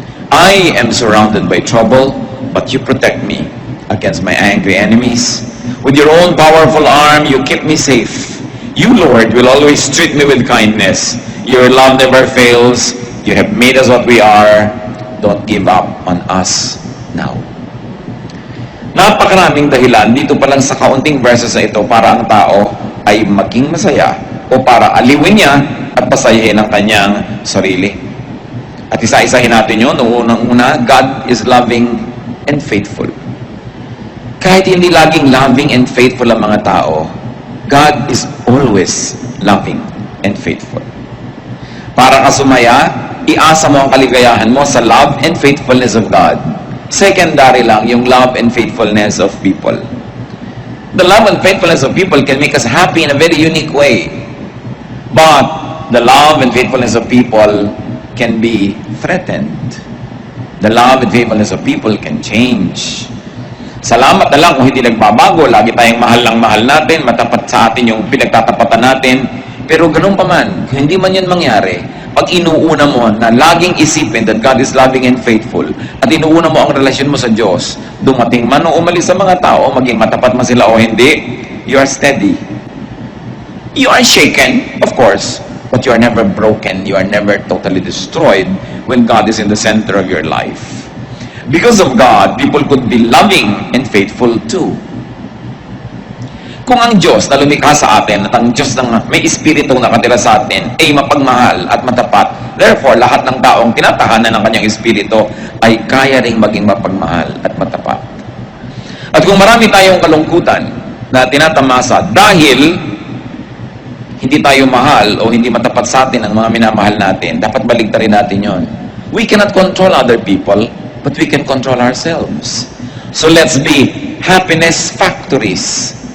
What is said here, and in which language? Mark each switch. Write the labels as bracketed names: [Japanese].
[English] I am surrounded by trouble, but you protect me against my angry enemies. With your own powerful arm, you keep me safe. You, Lord, will always treat me with kindness. Your love never fails. You have made us what we are. Don't give up on us now. [Filipino] Napakaraming dahilan dito pa lang sa kaunting verses na ito para ang tao ay maging masaya o para aliwin niya at pasayahin ang kanyang sarili. At isa-isahin natin yun. Unang-una, [English] God is loving and faithful. [Filipino] Kahit hindi laging [English] loving and faithful [Filipino] ang mga tao, [English] God is always loving and faithful. [Filipino] Para ka sumaya, iasa mo ang kaligayahan mo sa [English] love and faithfulness of God. Secondary [Filipino] lang yung [English] love and faithfulness of people. The love and faithfulness of people can make us happy in a very unique way. But the love and faithfulness of people can be threatened. The love and faithfulness of people can change. [Filipino] Salamat na lang kung hindi nagbabago. Lagi tayong mahal ng mahal natin, matapat sa atin yung pinagtatapatan natin. Pero ganun pa man, kung hindi man yan mangyari, pag inuuna mo na laging isipin [English] that God is loving and faithful, [Filipino] at inuuna mo ang relasyon mo sa Diyos, dumating man o umalis sa mga tao, maging matapat man sila o hindi, [English] you are steady. You are shaken, of course, but you are never broken. You are never totally destroyed when God is in the center of your life. Because of God, people could be loving and faithful too. [Filipino] Kung ang Diyos na lumikha sa atin at ang Diyos na may Espiritu na nakatira sa atin ay mapagmahal at matapat, therefore, lahat ng taong tinatahanan ng kanyang Espiritu ay kaya ring maging mapagmahal at matapat. At kung marami tayong kalungkutan na tinatamasa dahil hindi tayo mahal o hindi matapat sa atin ang mga minamahal natin, dapat baligtarin natin yon. [English] We cannot control other people, but we can control ourselves. So let's be happiness factories.